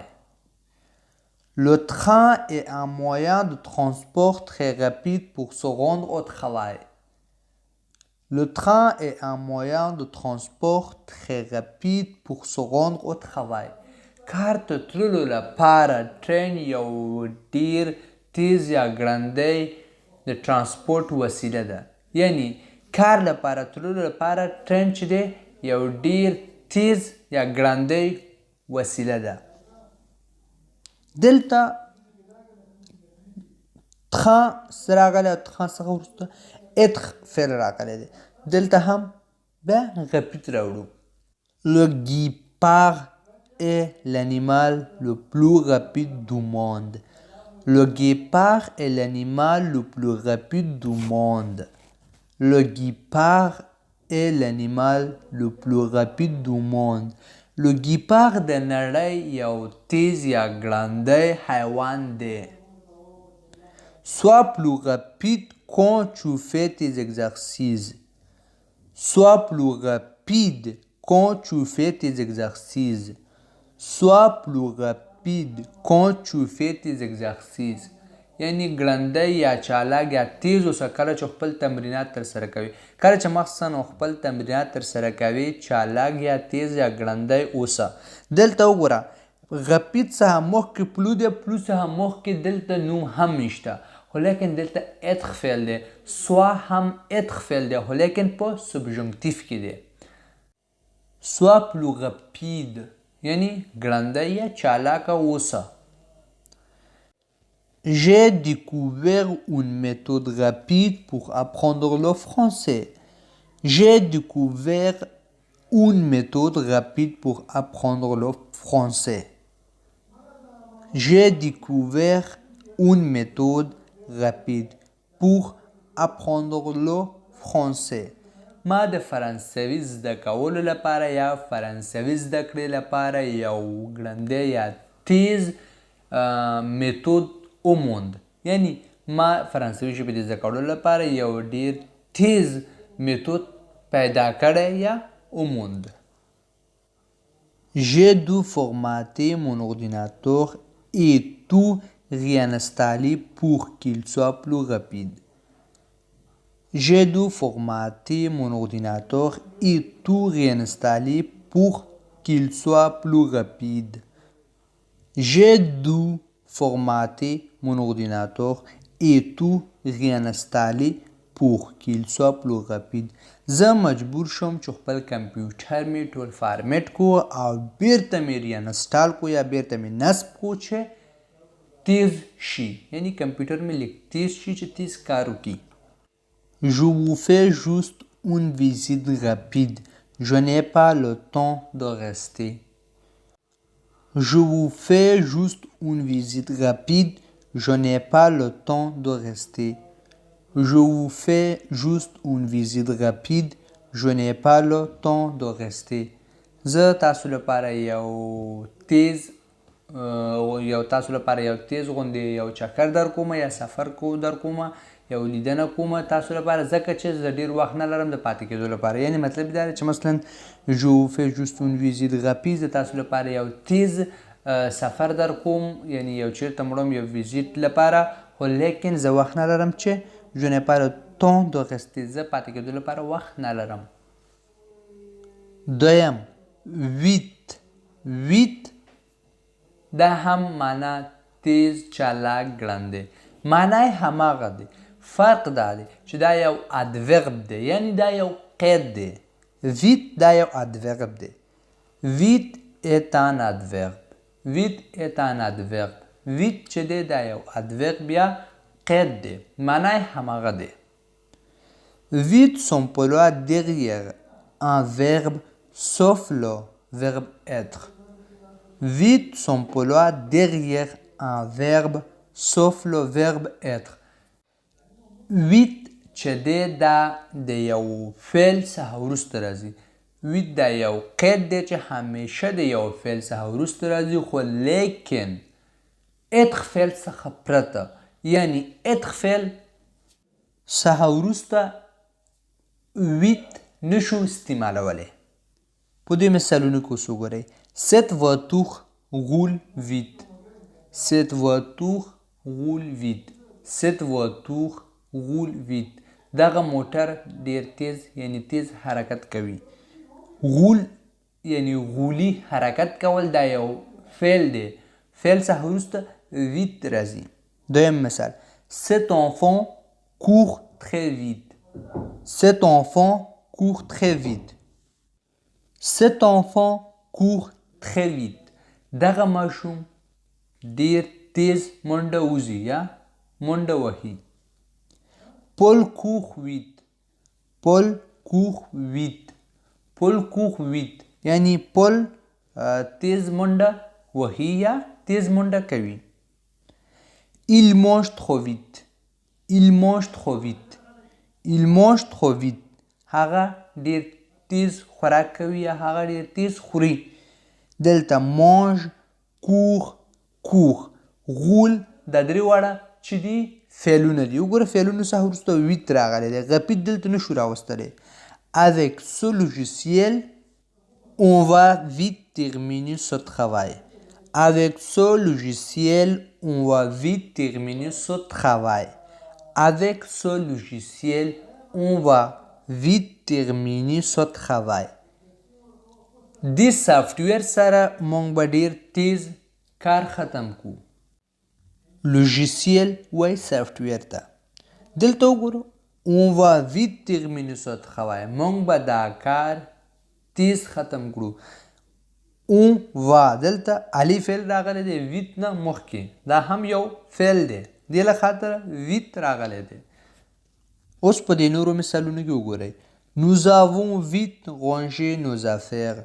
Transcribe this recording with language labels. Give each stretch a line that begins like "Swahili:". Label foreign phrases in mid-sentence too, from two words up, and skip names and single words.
French: le train est un moyen de transport très rapide pour se rendre au travail. le train est un moyen de transport très rapide pour se rendre au travail.
Pashto: کار ته تللو لپاره ټرین یو ډېر تیز یا ګړندی د ترانسپورټ وسیله ده. یعنی کار لپاره تللو لپاره ټرین چې دی یو ډیر تیز یا ګړندی وسیله ده. دلته تخا څه راغلی او تخا څخه وروسته اتخ فعل راغلی دی. دلته هم بیا غپید راوړو.
French: Le guépard est l'animal le plus rapide du monde. Le guépard est l'animal le plus rapide du monde. Le guépard est l'animal le plus rapide du monde. Le guépard
Pashto: د نړۍ یو تیز یا ګړندی حیوان دی.
French: Sois plus rapide quand tu fais tes exercices. Sois plus rapide quand tu fais tes exercices. Sois plus rapide quand tu fais tes exercices.
Pashto: یعنی ګړندی یا چالاک یا تیز اوسه کله چې خپل تمرینات ترسره کوي. کله چې مخصوصا خپل تمرینات ترسره کوي چالاک یا تیز یا ګړندی اوسه. دلته وګوره غپید څخه مخکې پلو دی، پلو څخه مخکې دلته نوم هم نشته، خو لیکن دلته اتخ فعل دی. سوا هم اتخ فعل دی خو لیکن په سبجنکتیف کې دی.
French: Sois plus rapide
Pashto: یعنی ګړندی یا چالاکه اوسه.
French: J'ai découvert une méthode rapide pour apprendre le français. J'ai découvert une méthode rapide pour apprendre le français. J'ai découvert une méthode rapide pour apprendre le français.
Pashto: ما د فرانسوي زده کولو لپاره یا فرانسوي زده کړې لپاره یو ګړندی یا تیز میتود وموند. یعنی ما فرانسوي ژبې د زده کولو لپاره یو ډیر تیز میتود پیدا کړی یا وموند.
French: J'ai dû formater mon ordinateur et tout réinstaller pour qu'il soit plus rapide. J'ai dû formater mon ordinateur et tout réinstaller pour qu'il soit plus rapide. J'ai dû formater mon ordinateur et tout réinstaller pour qu'il soit plus rapide.
Pashto: زه مجبور شوم چې خپل کمپیوټر مې ټول فارمیټ کو او بیرته مې ریانسټال کو یا بیرته مې نصب کو چې تیز شي. یعنی کمپیوټر مې لږ تیز شي چې تیز کار وکړي.
French: Je vous fais juste une visite rapide. Je n'ai pas le temps de rester. Je vous fais juste une visite rapide. Je n'ai pas le temps de rester. Je vous fais juste une visite rapide. Je n'ai pas le temps de rester.
Pashto: زه تاسو لپاره یو تیز غوندې یو چکر در کومه یا سفر در کومه یو لیدنه کومه تاسو لپاره ځکه چې زه ډیر وخت نه لرم د پاتې کېدو لپاره. یعنی مطلب دا دی چې مثلا
French: je vous fais juste une visite rapide
Pashto: زه تاسو لپاره یو تیز سفر در کوم یعنی یو چیرته مړم یو ویزیټ لپاره خو لیکن زه وخت نه لرم چې
French: je n'ai pas le temps de rester
Pashto: زه پاتې کېدو لپاره وخت نه لرم. دویم ویت دا هم معنا تیز چالاک ګړندی معنی هماغه دی. فرق دا دی چې دا یو ادورب دی یعنی دا یو قید دی. ویت دا یو ادورب دی. ویت
French: est un adverbe. ویت est un adverbe.
Pashto: ویت چې دی دا یو ادورب یا قید دی معنی هماغه دی.
French: Vite s'emploie derrière un verbe sauf le verbe être. Vite s'emploie derrière un verbe sauf le verbe être.
Pashto: Vite چې دی دا د یو فعل څخه وروسته راځي. ویت دا یو قید دی چې همیشه د یو فعل څخه وروسته راځي خو لیکن اتخ فعل څخه پرته یعنی اتخ فعل څخه وروسته ویت نشو استعمالولی. په دې مثالونو کې اوس وګورئ.
French: Cette voiture roule vite. Cette voiture roule vite. Cette voiture roule vite.
Pashto: دغه موټر ډیر تیز یعنی تیز حرکت کوي. غول یعنی غولی حرکت کول دا یو فعل دی. فعل څخه وروسته ویت راځي. دویم مثال.
French: Cet enfant court très vite. Cet enfant court très vite. Cet enfant court très vite.
Pashto: دغه ماشوم ډیر تیز منډه وځي یا منډه وهي.
French: Paul court vite. Paul court vite. Paul court vite.
Pashto: یعنی پل تیز منډه وهي یا تیز منډه کوي.
French: Il mange trop vite. Il mange trop vite. Il mange trop vite.
Pashto: هغه ډیر تیز خوراک کوي یا هغه ډیر تیز خوري. دلته
French: mange court court
Pashto: غول دا درې واړه چې دي فعلونه دي. وګوره فعلونو څخه وروسته ویت راغلی دی. غپید دلته نشو راوستلی.
French: Avec ce logiciel on va vite terminer ce travail. Avec ce logiciel on va vite terminer ce travail. Avec ce logiciel on va vite terminer ce travail.
Pashto: دې سافټویر سره موږ به ډیر تیز کار ختم کو. لوژیسیل وای سافټویر ته. دلته وګورو
French: on va vite terminer ce travail.
Pashto: موږ به دا کار تیز ختم کړو.
French: on va
Pashto: دلته علی فعل راغلی دی ویت نه مخکې. دا هم یو فعل دی. دې له خاطره ویت راغلی دی. اوس په دې نورو مثالونو کې وګورئ.
French: Nous avons vite rangé nos affaires.